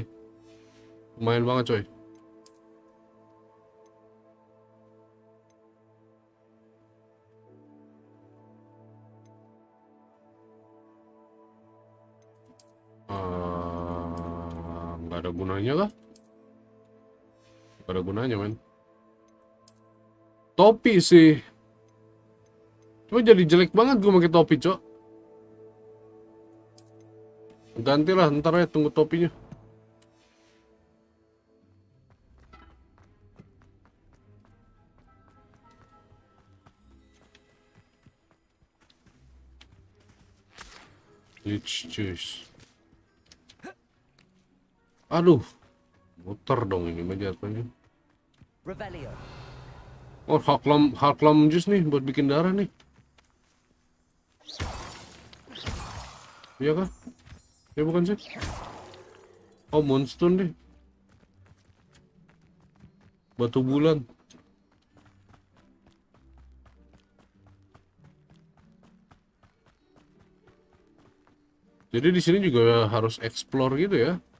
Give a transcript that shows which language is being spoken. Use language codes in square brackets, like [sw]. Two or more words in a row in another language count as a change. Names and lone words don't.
[id] Lumayan banget, coy. Nggak ada gunanya kah? Nggak ada gunanya, men. Topi sih. Cuma jadi jelek banget gue pakai topi, cok. Gantilah, ntar ya, tunggu topinya. [en] Let's choose. [id] Aduh, muter dong ini mah jatuhnya. Revelio. Oh, Harklem jus nih buat bikin darah nih. Iya kah? Ya bukan sih. Oh, Moonstone deh. Batu bulan. Jadi di sini juga harus explore gitu ya.